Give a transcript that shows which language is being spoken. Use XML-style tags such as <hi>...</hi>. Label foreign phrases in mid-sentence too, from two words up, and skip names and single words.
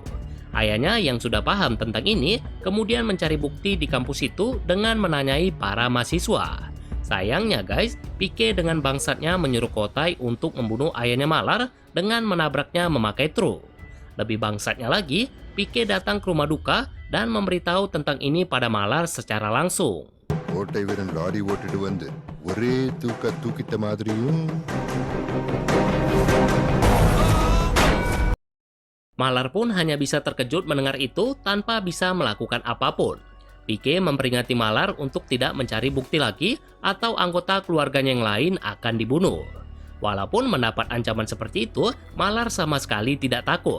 <id>Ayahnya yang sudah paham tentang ini, kemudian mencari bukti di kampus itu dengan menanyai para mahasiswa. Sayangnya guys, Pique dengan bangsatnya menyuruh Kotai untuk membunuh ayahnya Malar dengan menabraknya memakai truk. Lebih bangsatnya lagi, Pique datang ke rumah duka dan memberitahu tentang ini pada Malar secara langsung.</id> <ta>கோட்டை வீரன் லாரி ஓட்டிட்டு வந்து ஒரே தூக்கிட்ட மாதிரியும்.</ta> <id>Malar pun hanya bisa terkejut mendengar itu tanpa bisa melakukan apapun. Pique memperingati Malar untuk tidak mencari bukti lagi atau anggota keluarganya yang lain akan dibunuh. Walaupun mendapat ancaman seperti itu, Malar sama sekali tidak takut.</id>